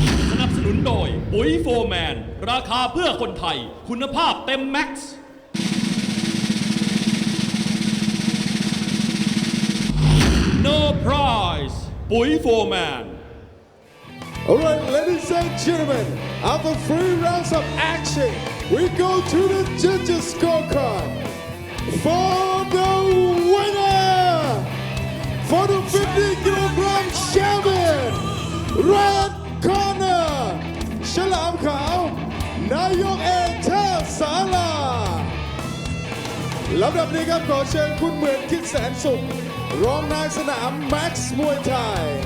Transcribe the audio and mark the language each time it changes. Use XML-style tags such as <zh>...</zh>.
<th>สนับสนุนโดยปุ๋ยโฟร์แมนราคาเพื่อคนไทยคุณภาพเต็มแม็กซ์</th> <en>No prize</en> <th>ปุ๋ยโฟร์แมน</th> <en>Alright, ladies and gentlemen, after 3 rounds of action, we go to the judges' scorecard. For the winner, for the 50-kilogram champion, red corner,</en> <th>ฉลามขาวนายกเอกเทพศาลาลำดับนี้ครับขอเชิญคุณเหมือนคิดแสนสุขรองนายสนาม Max Muay Thai</th>